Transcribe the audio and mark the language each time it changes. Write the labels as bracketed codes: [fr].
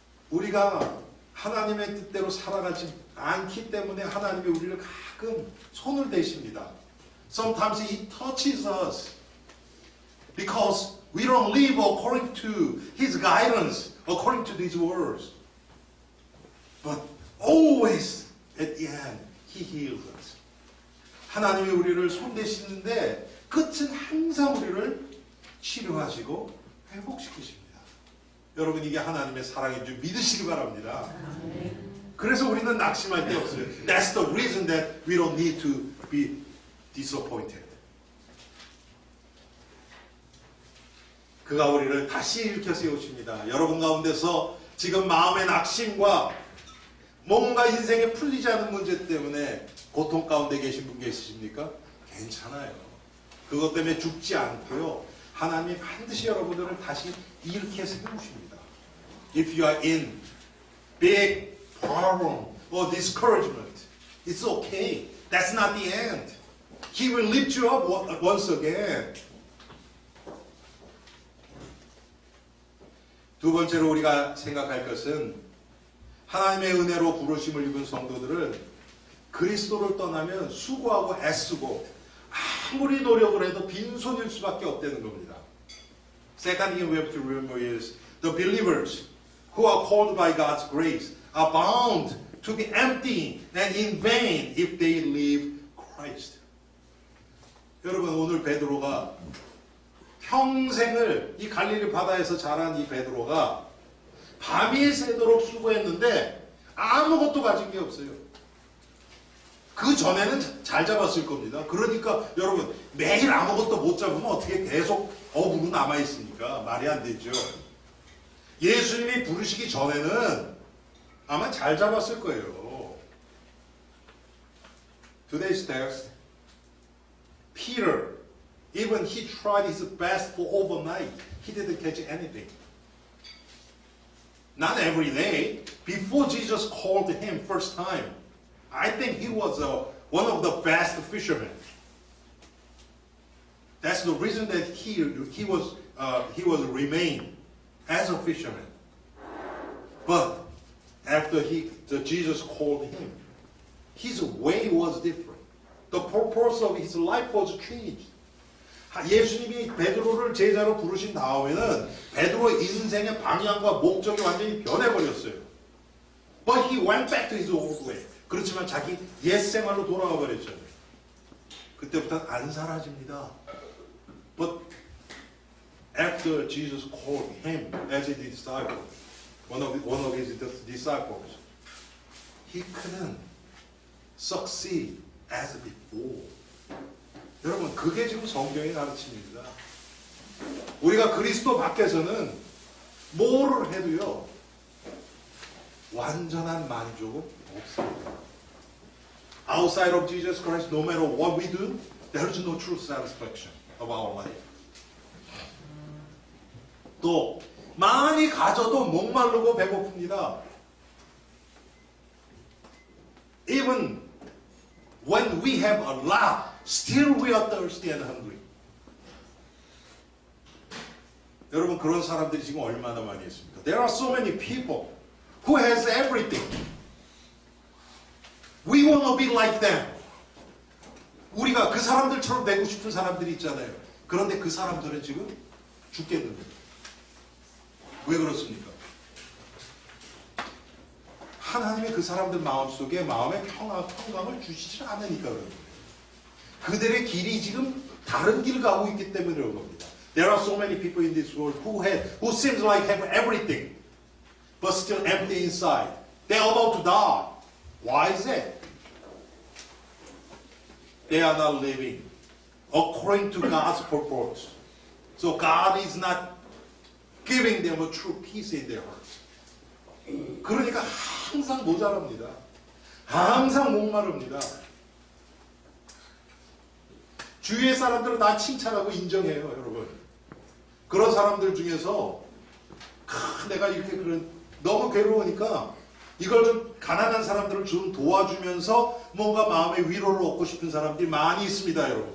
[ko] 우리가 하나님의 뜻대로 살아가지 않기 때문에 하나님이 우리를 가끔 손을 대십니다. [en] Sometimes He touches us because we don't live according to His guidance, according to these words. But always at the end, He heals us. [ko] 하나님이 우리를 손대시는데 끝은 항상 우리를 치료하시고 회복시키십니다. 여러분, 이게 하나님의 사랑인 줄 믿으시기 바랍니다. 그래서 우리는 낙심할 데 없어요. [en] That's the reason that we don't need to be disappointed. [ko] 그가 우리를 다시 일으켜 세우십니다. 여러분 가운데서 지금 마음의 낙심과 뭔가 인생에 풀리지 않은 문제 때문에 고통 가운데 계신 분 계십니까? 괜찮아요. 그것 때문에 죽지 않고요. 하나님이 반드시 여러분들을 다시 일으켜 세우십니다. [en] If you are in big problem or discouragement, it's okay. That's not the end. He will lift you up once again. [ko] 두 번째로 우리가 생각할 것은 하나님의 은혜로 부르심을 입은 성도들은 그리스도를 떠나면 수고하고 애쓰고 아무리 노력을 해도 빈손일 수밖에 없다는 겁니다. [en] Second thing we have to remember is the believers who are called by God's grace are bound to be empty and in vain if they leave Christ. [ko] 여러분, 오늘 베드로가 평생을 이 갈릴리 바다에서 자란 이 베드로가 밤이 새도록 수고했는데 아무것도 가진 게 없어요. 그 전에는 잘 잡았을 겁니다. 그러니까 여러분, 매일 아무것도 못 잡으면 어떻게 계속 어부로 남아있습니까? 말이 안 되죠. 예수님이 부르시기 전에는 아마 잘 잡았을 거예요. [en] Today's text, Peter, even he tried his best for overnight. He didn't catch anything. Not every day. Before Jesus called him first time, I think he was one of the best fishermen. That's the reason that he was remained as a fisherman. But after Jesus called him, his way was different. The purpose of his life was changed. [ko] 예수님이 베드로를 제자로 부르신 다음에는 베드로의 인생의 방향과 목적이 완전히 변해버렸어요. [en] But he went back to his old way. [ko] 그렇지만 자기 옛 생활로 돌아가 버렸죠. 그때부터는 안 사라집니다. [en] But after Jesus called him as a disciple, one of his disciples, he couldn't succeed as before. [ko] 여러분, 그게 지금 성경의 가르침입니다. 우리가 그리스도 밖에서는 뭐를 해도요, 완전한 만족은 없습니다. [en] Outside of Jesus Christ, no matter what we do, there is no true satisfaction of our life. [ko] 또 많이 가져도 목마르고 배고픕니다. [en] Even when we have a lot, still we are thirsty and hungry. [ko] 여러분, 그런 사람들이 지금 얼마나 많이 있습니까? [en] There are so many people who has everything. We want to be like them. [ko] 우리가 그 사람들처럼 되고 싶은 사람들이 있잖아요. 그런데 그 사람들은 지금 죽겠는데. 왜 그렇습니까? 하나님의 그 사람들 마음속에 마음의 평강을 주시지 않으니까 그런 거예요. 그들의 길이 지금 다른 길 가고 있기 때문에 그런 겁니다. [en] There are so many people in this world who seems like have everything, but still empty inside. They're about to die. Why is it? They are not living according to God's purpose. So God is not giving them a true peace in their hearts. [ko] 그러니까 항상 모자랍니다. 항상 목마릅니다. 주위의 사람들은 다 칭찬하고 인정해요, 여러분. 그런 사람들 중에서 내가 이렇게 너무 괴로우니까 이걸 좀 가난한 사람들을 좀 도와주면서 뭔가 마음의 위로를 얻고 싶은 사람들이 많이 있습니다, 여러분.